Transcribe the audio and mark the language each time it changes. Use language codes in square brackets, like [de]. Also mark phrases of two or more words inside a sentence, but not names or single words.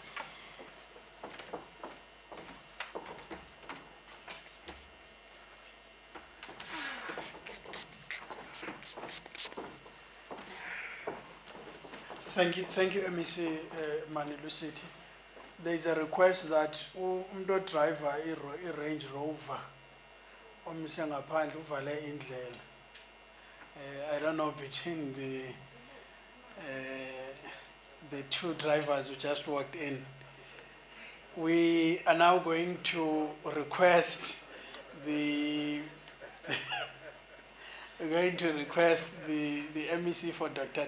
[en] Thank you, MEC Manilusiti. There is a request that umdo driver Range Rover [zu] omisa ngaphandle uvale indlela. [en] I don't know between the two drivers who just walked in. We are now going to request the we're going to request the MEC for Dr.